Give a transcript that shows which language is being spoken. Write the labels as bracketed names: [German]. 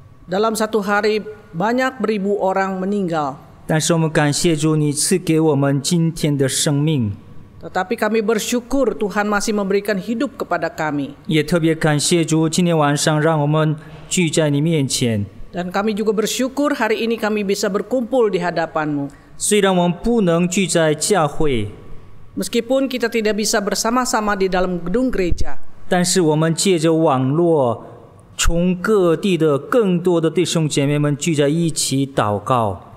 [Indonesian] dalam satu hari banyak beribu orang meninggal. [Chinese] 但是我们感谢主，你赐给我们今天的生命。 [Indonesian] Tetapi kami bersyukur Tuhan masih memberikan hidup kepada kami. [Chinese] 也特别感谢主，今天晚上让我们聚在你面前。 [Indonesian] Dan kami juga bersyukur hari ini kami bisa berkumpul di hadapan-Mu. [Chinese] 虽然我们不能聚在教会， [Indonesian] Meskipun kita tidak bisa bersama-sama di dalam gedung gereja, [Chinese] 但是我们借着网络，从各地的更多的弟兄姐妹们聚在一起祷告。